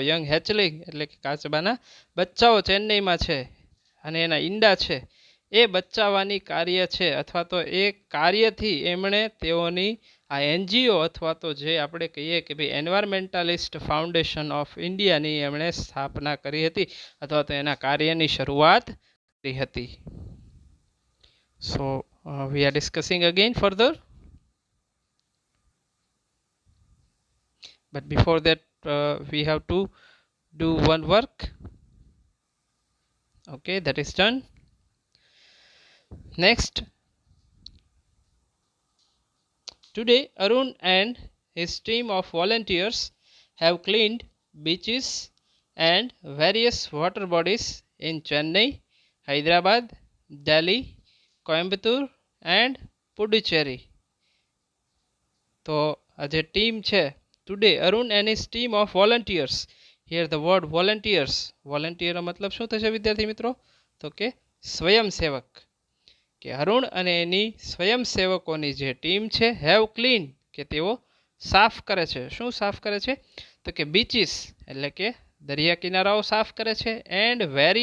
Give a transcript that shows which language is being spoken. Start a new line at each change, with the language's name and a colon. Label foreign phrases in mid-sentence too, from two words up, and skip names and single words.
English: young hatchling
Gujarati: એટલે કે કાચબાના બચ્ચાઓ ચેન્નઈમાં છે અને એના ઈંડા છે એ બચાવવાની કાર્ય છે, અથવા તો એ કાર્યથી એમણે તેઓની આ NGO અથવા તો જે આપણે કહીએ કે ભાઈ એન્વાયરમેન્ટાલિસ્ટ ફાઉન્ડેશન ઓફ ઇન્ડિયાની એમણે સ્થાપના કરી હતી, અથવા તો એના કાર્યની શરૂઆત કરી હતી.
English: સો we are discussing again further, but before that we have to do one work. Okay, that is done. Next, today Arun and his team of volunteers have cleaned beaches and various water bodies in Chennai, Hyderabad, Delhi, Coimbatore and Puducherry.
Gujarati: તો આ જે ટીમ છે,
English: today Arun and his team of volunteers, here the word volunteers, volunteer
Gujarati: નો મતલબ શું થશે વિદ્યાર્થી મિત્રો? તો કે સ્વયંસેવક. કે અરુણ અને એની સ્વયંસેવકોની જે ટીમ છે
English: have clean,
Gujarati: કે તેઓ સાફ કરે છે. શું સાફ કરે છે? તો કે બીચીસ એટલે કે દરિયા કિનારાઓ સાફ કરે છે.